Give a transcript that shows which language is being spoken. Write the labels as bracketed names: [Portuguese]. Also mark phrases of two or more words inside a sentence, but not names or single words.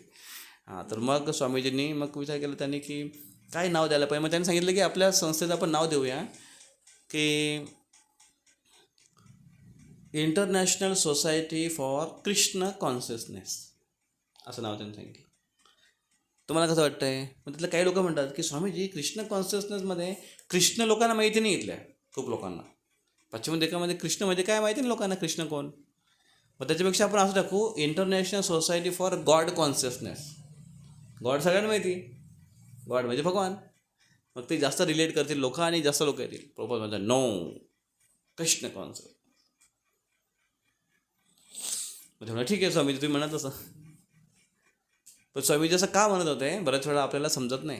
[Marathi] हां तर मग स्वामीजींनी मग विचार केला त्यांनी की काय नाव द्यायला पाहिजे. मग त्यांनी सांगितलं की आपल्या संस्थेचं आपण नाव देऊया की इंटरनॅशनल सोसायटी फॉर कृष्ण कॉन्शियसनेस, असं नाव त्यांनी सांगितलं. तुम्हाला कसं वाटतं आहे? मग तिथलं काही लोक म्हणतात की स्वामीजी कृष्ण कॉन्शियसनेसमध्ये कृष्ण लोकांना माहिती नाही. इथल्या खूप लोकांना पश्चिम देशामध्ये कृष्ण म्हणजे काय माहिती नाही लोकांना, कृष्ण कोण. मग त्याच्यापेक्षा आपण असं टाकू इंटरनॅशनल सोसायटी फॉर गॉड कॉन्शियसनेस. गॉड सगळ्यांना माहिती, गॉड म्हणजे भगवान. मग ते जास्त रिलेट करतील लोक आणि जास्त लोक येतील. प्रॉपर म्हणजे [English] no Krishna conscious. [Marathi] म्हणजे ठीक आहे स्वामीजी तुम्ही म्हणत असं, पण स्वामीजी असं का म्हणत होते बऱ्याच वेळा आपल्याला समजत नाही.